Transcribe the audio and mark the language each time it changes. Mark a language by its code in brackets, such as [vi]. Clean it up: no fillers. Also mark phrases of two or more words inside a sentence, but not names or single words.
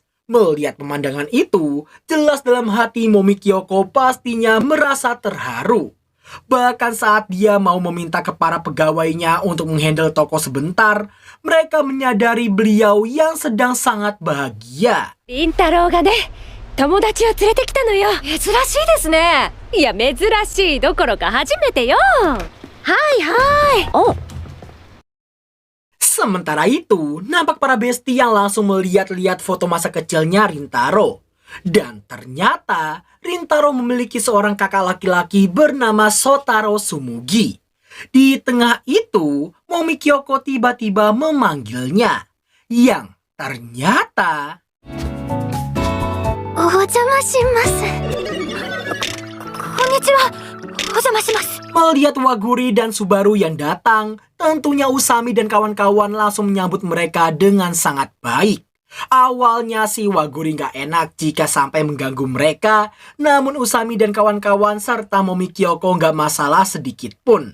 [id] Melihat pemandangan itu, jelas dalam hati Momi Kyoko pastinya merasa terharu. Bahkan saat dia mau meminta ke para pegawainya untuk menghandle toko sebentar, mereka menyadari beliau yang sedang sangat bahagia. [ja] 凛太郎がね、友達を連れてきたのよ。珍しいですね。いや、珍しいどころか初めてよ。はいはい。お、 [id] Sementara itu, nampak para besti yang langsung melihat-lihat foto masa kecilnya Rintaro. Dan ternyata, Rintaro memiliki seorang kakak laki-laki bernama Shotaro Sumugi. Di tengah itu, Momi Kyoko tiba-tiba memanggilnya. Yang ternyata... [ja] お邪魔します。こんにちは。お邪魔します。 [id] Melihat Waguri dan Subaru yang datang, tentunya Usami dan kawan-kawan langsung menyambut mereka dengan sangat baik. Awalnya si Waguri gak enak jika sampai mengganggu mereka, namun Usami dan kawan-kawan serta Momi Kyoko gak masalah sedikit pun.